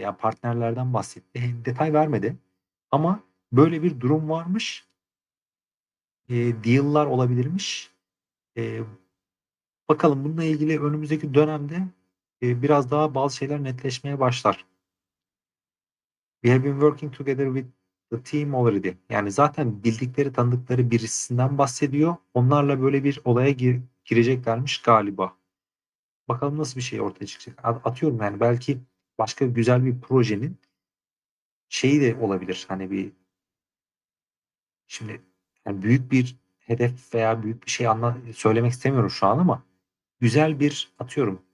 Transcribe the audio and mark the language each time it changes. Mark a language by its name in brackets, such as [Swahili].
[Turkish] Yani partnerlerden bahsetti. Detay vermedi. Ama böyle bir durum varmış. Deal'lar olabilirmiş. E, Bakalım bununla ilgili önümüzdeki dönemde biraz daha bazı şeyler netleşmeye başlar. [English] We have been working together with the team already. [Turkish] Yani zaten bildikleri, tanıdıkları birisinden bahsediyor. Onlarla böyle bir olaya gireceklermiş galiba. Bakalım nasıl bir şey ortaya çıkacak. Atıyorum yani belki başka güzel bir projenin şeyi de olabilir. Hani bir şimdi yani büyük bir hedef veya büyük bir şey söylemek istemiyorum şu an ama güzel bir atıyorum.